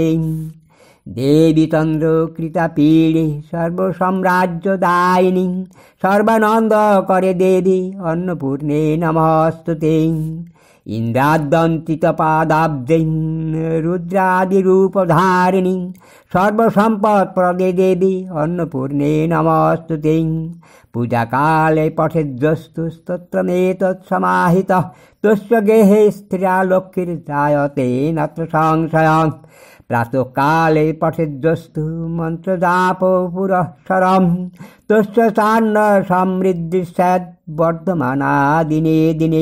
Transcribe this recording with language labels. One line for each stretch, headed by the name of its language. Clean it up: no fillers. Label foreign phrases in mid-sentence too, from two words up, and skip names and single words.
Sanskrit: দেবী চন্দ্র কৃতাপীড়ে সর্বসাম্রাজ্যদায়িনী, সর্বানন্দ করে দেবী অন্নপূর্ণে নমস্তুতে। ইন্দ্রাদন্তিত পাদাব্জে রুদ্রাদিরূপধারিণী, সর্বসম্পৎপ্রদে দেবী অন্নপূর্ণে নমস্তুতে। পূজাকালে পঠেদ্যস্তু স্তোত্রমেতৎসমাহিতঃ, তস্য গেহে স্ত্রিয়া লক্ষ্মীর্জায়তে নাত্র সংশয়ঃ। প্রাতঃকালে পঠেদ্যস্তু মন্ত্রজাপ পুরঃসরঃ, তস্য সান্ন সমৃদ্ধি স্যাৎ বর্ধমানা দিনে দিনে।